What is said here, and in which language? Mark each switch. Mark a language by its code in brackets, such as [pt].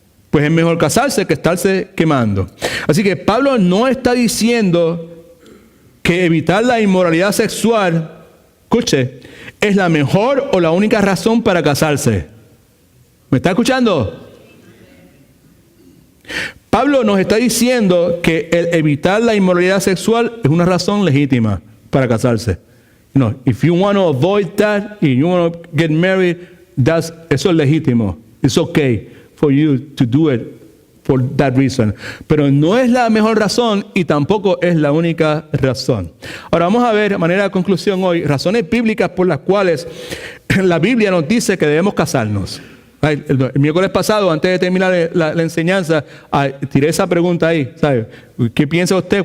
[es] Pues es mejor casarse que estarse quemando. Así que Pablo no está diciendo que evitar la inmoralidad sexual, escuche, es la mejor o la única razón para casarse. ¿Me está escuchando? Pablo nos está diciendo que el evitar la inmoralidad sexual es una razón legítima para casarse. [en] No, if you want to avoid that and you want to get married, [es] eso es legítimo. [en] It's okay for you to do it for that reason. [es] Pero no es la mejor razón y tampoco es la única razón. Ahora vamos a ver, de manera de conclusión hoy, razones bíblicas por las cuales la Biblia nos dice que debemos casarnos. El miércoles pasado, antes de terminar la enseñanza, tiré esa pregunta ahí, ¿sabe? ¿Qué piensa usted?